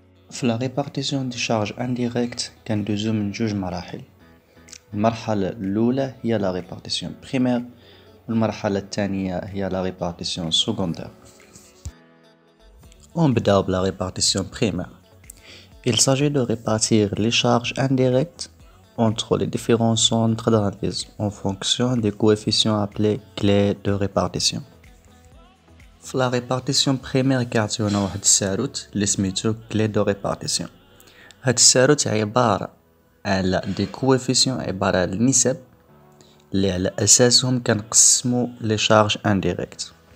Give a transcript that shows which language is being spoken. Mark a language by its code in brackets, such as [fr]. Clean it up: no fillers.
[ar] في لا ريبارتيسيون دي شارج انديريكت كندوزو من جوج مراحل. المرحله الاولى هي لا ريبارتيسيون بريمير، والمرحله الثانيه هي لا ريبارتيسيون سكوندير. ونبداو بلا ريبارتيسيون بريمير. [fr] Il s'agit de répartir les charges indirectes entre les différents centres d'analyse en fonction des coefficients appelés clés de répartition. [ar] في la répartition primaire كيعطيونا واحد الساروت اللي سميتو clé de répartition. هاد الساروت عبارة على دي كويفيسيون، عبارة على النسب اللي على اساسهم كنقسمو لي شارج انديريكت.